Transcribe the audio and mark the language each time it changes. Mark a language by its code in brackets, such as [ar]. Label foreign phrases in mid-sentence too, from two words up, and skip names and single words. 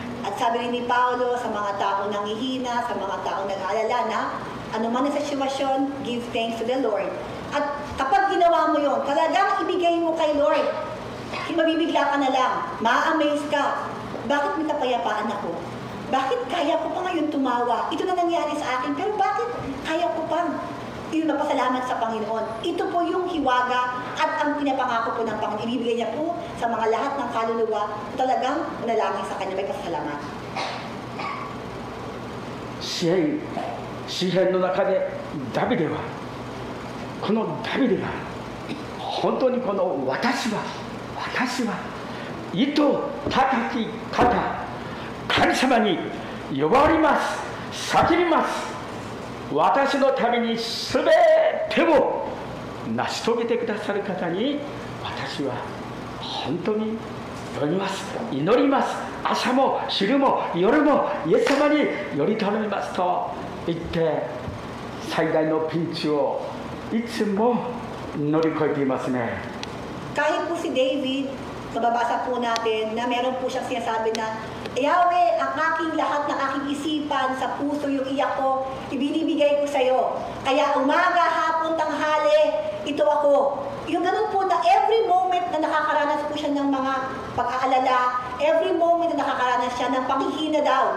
[tl] At sabi rin ni Paulo sa mga taong nanghihina, sa mga taong nag-aalala na anuman ang sitwasyon, [en] give thanks to the Lord. [tl] At kapag ginawa mo yon, talagang ibigay mo kay Lord. Mabibigla ka na lang, ma-amaze ka. Bakit may kapayapaan ako? Bakit kaya ko pa ngayon tumawa? Ito na nangyari sa akin, pero bakit kaya ko pang magpasalamat sa Panginoon. Ito po yung hiwaga at ang pinapangako po ng Panginoon. Ibibigay niya po sa mga lahat ng kaluluwa talagang manalangin sa Kanya, may pasalamat. [ja] 詩篇の中でダビデはこのダビデが本当にこの私は意図高き方神様に呼ばわります叫びます私のために全てを成し遂げてくださる方に私は本当に祈ります朝も昼も夜もイエス様により頼みますと言って最大のピンチをいつも乗り越えていますね。 [tl] Kahit po si David, mababasa po natin na meron po siyang sinasabi na Yahweh, ang aking lahat ng aking isipan sa puso yung iyak ko, ibinibigay ko sa iyo. Kaya umaga, hapon, tanghali, ito ako. Yung ganun po na [en] every moment [tl] na nakakaranas po siya ng mga pag-aalala, [en] every moment [tl] na nakakaranas siya ng panghihina daw.